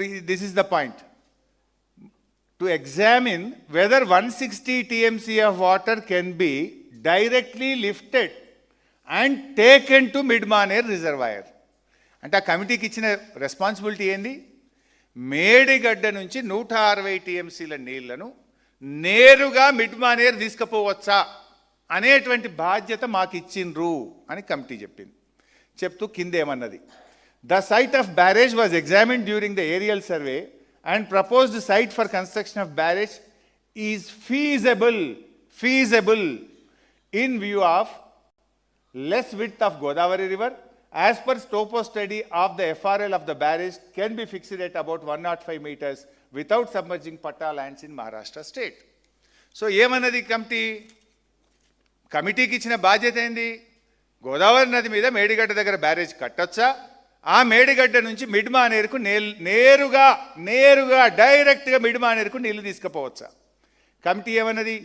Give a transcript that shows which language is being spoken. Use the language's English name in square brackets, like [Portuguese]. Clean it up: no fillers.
[English] This is the point. To examine whether 160 TMC of water can be directly lifted and taken to Midmaner Reservoir. [Telugu] అంటే ఆ కమిటీకి ఇచ్చిన responsibility ఏంది? మేడిగడ్డ నుంచి 160 TMCల నీళ్లను నేరుగా మిడ్మానేర్ తీసుకుపోవచ్చా అనేటువంటి బాధ్యత మాకు ఇచ్చిండ్రు అని కమిటీ చెప్పింది. చెప్తూ కిందేమన్నది, [English] The site of barrage was examined during the aerial survey and proposed site for construction of barrage is feasible in view of less width of Godavari river. As per topo study of the FRL of the barrage can be fixed at about 105 meters without submerging Patta lands in Maharashtra state. [Telugu] So ఏమన్నది కమిటీకి ఇచ్చిన బాధ్యత ఏంది? గోదావరి నది మీద మేడిగడ్డ దగ్గర barrage కట్టొచ్చా, ఆ మేడిగడ్డ నుంచి మిడ్మానేరుకు నేరుగా డైరెక్ట్గా మిడ్మానేరుకు నీళ్లు తీసుకుపోవచ్చా? కమిటీ ఏమన్నది?